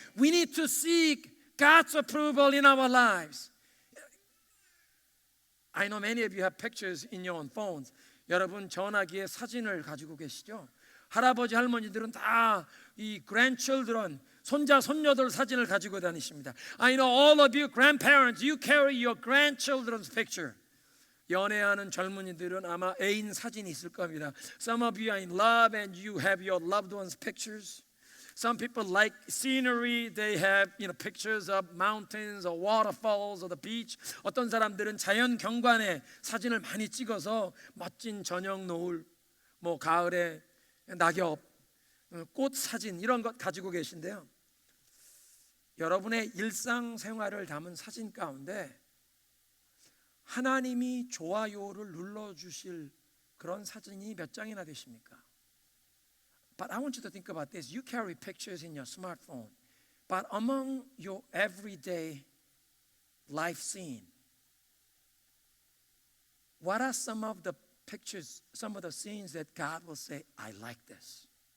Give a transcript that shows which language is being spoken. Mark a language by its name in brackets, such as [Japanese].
[English] We need to seek God's approval in our lives. I know many of you have pictures in your own phones. [Korean] 여러분 전화기에 사진을 가지고 계시죠? 할아버지 할머니들은 다 이 grandchildren, 손자 손녀들 사진을 가지고 다니십니다. [English] I know all of you grandparents, you carry your grandchildren's picture. [Korean] 연애하는 젊은이들은 아마 애인 사진이 있을 겁니다. [English] Some of you are in love and you have your loved ones' pictures. Some people like scenery. They have, pictures of mountains or waterfalls or the beach. [Korean] 어떤 사람들은 자연 경관에 사진을 많이 찍어서 멋진 저녁 노을, 뭐 가을에 낙엽, 꽃 사진 이런 것 가지고 계신데요. 여러분의 일상생활을 담은 사진 가운데 하나님이 좋아요를 눌러주실 그런 사진이 몇 장이나 되십니까? [English] But I want you to think about this. You carry pictures in your smartphone. But among your everyday life scene, what are some of the pictures, some of the scenes that God will say, I like this?